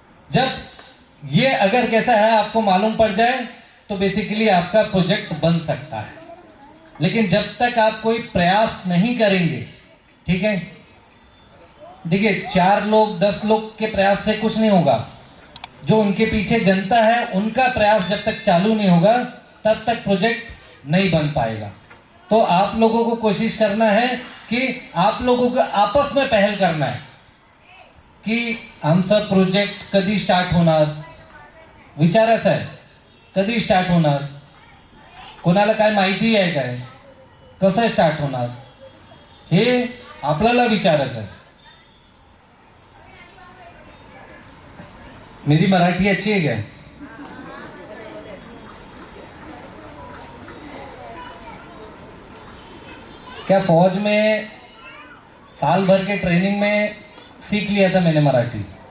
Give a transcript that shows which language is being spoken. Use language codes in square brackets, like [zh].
[hi] जब ये अगर कैसा है आपको मालूम पड़ जाए तो बेसिकली आपका प्रोजेक्ट बन सकता है, लेकिन जब तक आप कोई प्रयास नहीं करेंगे, ठीक है, देखिए 4 लोग 10 लोग के प्रयास से कुछ नहीं होगा। जो उनके पीछे जनता है उनका प्रयास जब तक चालू नहीं होगा तब तक प्रोजेक्ट नहीं बन पाएगा। तो आप लोगों को कोशिश करना है कि आप लोगों को आपस में पहल करना है की [mr] आमचं प्रोजेक्ट कधी स्टार्ट होणार, विचारायचं आहे कधी स्टार्ट होणार, कोणाला काय माहिती आहे काय, कसं स्टार्ट होणार हे आपल्याला विचारायचं आहे। [hi] मेरी मराठी अच्छी है क्या? क्या फौज में साल भर के ट्रेनिंग में सीख लिया था मैंने मराठी।